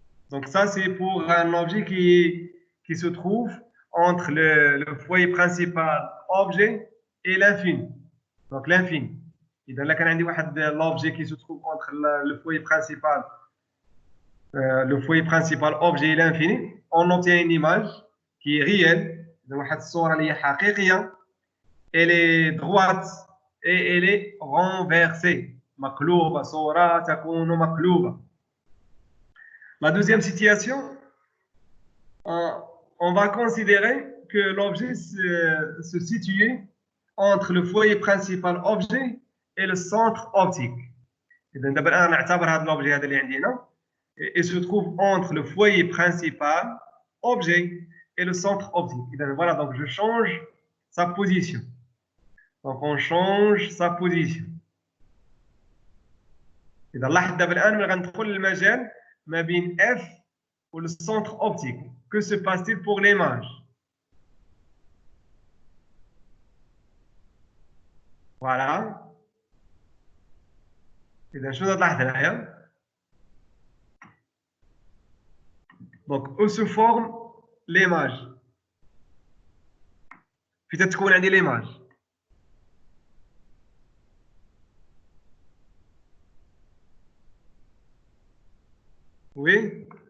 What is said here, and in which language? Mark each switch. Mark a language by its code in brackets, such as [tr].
[fr] Donc ça, c'est pour un objet qui se trouve entre le foyer principal objet et l'infini. Donc l'infini. [ar] إذا كان عندي واحد [fr] l'objet qui se trouve entre le foyer principal objet et l'infini, on obtient une image qui est réelle. [ar] إذا واحد الصورة اللي هي حقيقية. [fr] Elle est droite et elle est renversée. [ar] مقلوبة، صورة تكون مقلوبة. [fr] La deuxième situation, on va considérer que l'objet se situe entre le foyer principal objet et le centre optique. [ar] إذا دابا الآن نعتبر هذا [fr] l'objet [ar] هذا اللي عندي هنا [fr] et se trouve entre le foyer principal objet et le centre optique. إذا voilà, donc je change sa position. Donc on change sa position. [ar] إذا لاحظ دابا الآن ملي غندخل للمجال ما بين F و le centre optique. [fr] Que se passe-t-il pour l'image? Voilà. [ar] إذا شنو تلاحظ هنايا؟ [fr] Donc où se forme l'image؟ [ar] فين تتكون عندي l'image؟ Oui.